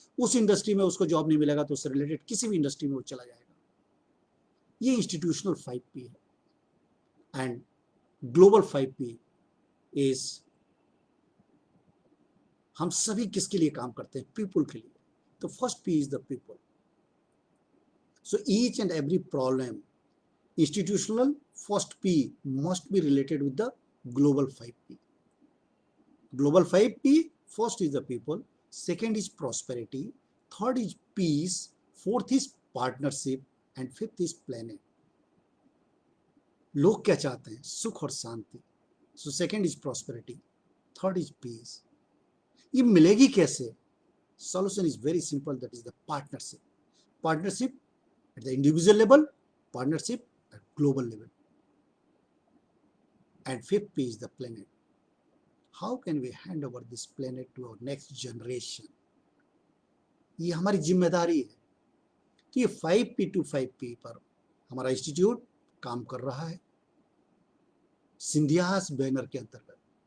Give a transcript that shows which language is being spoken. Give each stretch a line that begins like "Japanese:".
Hindi: उस इंडस्ट्री में उसको जॉब नहीं मिलेगा तो उससे रिलेटेड किसी भी इंडस्ट्री में वो चला जाएगा। ये इंस्टीट्यूशनल 5P है
English: and global 5P is,
Hindi: हम सभी किसके लिए काम करते हैं? पीपल के लिए।
English: तो first P is the people. So each and every problem institutional first P must be related with the global 5P. Global 5P, first is the people, second is prosperity, third is peace, fourth is partnership and fifth is planet.
Hindi: लोग क्या चाहते हैं? सुख और शांति।
English: So second is prosperity, third is peace.
Hindi: ये मिलेगी कैसे?
English: Solution is very simple, that is the partnership. Partnership at the individual level, partnership at global level, and fifth P is the planet. How can we hand over this planet to our next generation?
Hindi: ये हमारी जिम्मेदारी है। तो ये 5P to 5P पर हमारा institute काम कर रहा है सिंधियास बैनर के अंतर्गत।